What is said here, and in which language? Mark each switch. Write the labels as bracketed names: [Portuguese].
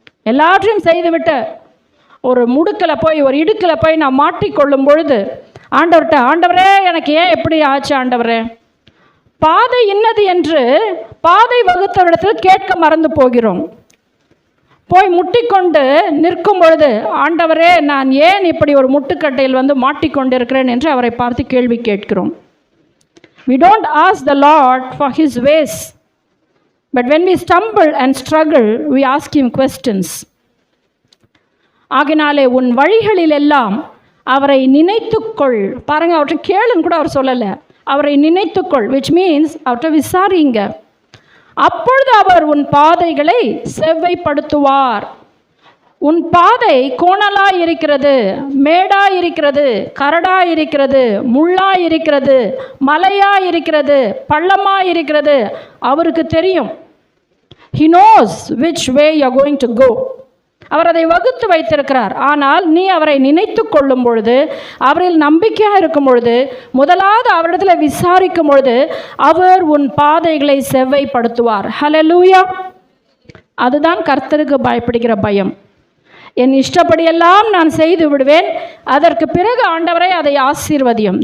[Tamil] எல்லாற்றையும் செய்துவிட்டு ஒரு முடுக்கில் போய், ஒரு இடுக்கில் போய் நான் மாட்டிக்கொள்ளும் பொழுது ஆண்டவர்கிட்ட, ஆண்டவரே எனக்கு ஏன் எப்படி ஆச்சு ஆண்டவரே, பாதை இன்னது என்று பாதை வகுத்தவரிடத்தில் கேட்க மறந்து போகிறோம். போய் முட்டிக்கொண்டு நிற்கும் பொழுது, ஆண்டவரே நான் ஏன் இப்படி ஒரு முட்டுக்கட்டையில் மாட்டிக்கொண்டிருக்கிறேன் என்று அவரை பார்த்து கேள்வி கேட்கிறோம். [English] We don't ask the Lord for his ways, but when we stumble and struggle, we ask him questions. [Tamil] ஆகினாலே உன் வழிகளில் எல்லாம் அவரை நினைத்துக்கொள். பாருங்க, அவர்கிட்ட கேளுன்னு கூட அவர் சொல்லலை, அவரை நினைத்துக்கொள், [English] which means [Tamil] அவர்கிட்ட விசாரிங்க. அப்பொழுது அவர் உன் பாதைகளை செவ்வைப்படுத்துவார். உன் பாதை கோணலாய் இருக்கிறது, மேடாய் இருக்கிறது, கரடாய் இருக்கிறது, முள்ளாய் இருக்கிறது, மலையாய் இருக்கிறது, பள்ளமாய் இருக்கிறது, அவருக்கு தெரியும். [English] He knows which way you are going to go. [Tamil] அவர் அதை வகுத்து வைத்திருக்கிறார். ஆனால் நீ அவரை நினைத்து கொள்ளும் பொழுது, அவரில் நம்பிக்கையாக இருக்கும் பொழுது, முதலாவது அவரிடத்தில் விசாரிக்கும் பொழுது, அவர் உன் பாதைகளை செவ்வைப்படுத்துவார். ஹல்லேலூயா. அதுதான் கர்த்தருக்கு பயப்படுகிற பயம். என் இஷ்டப்படியெல்லாம் நான் செய்து விடுவேன், அதற்கு பிறகு ஆண்டவரை அதை ஆசீர்வதியும்.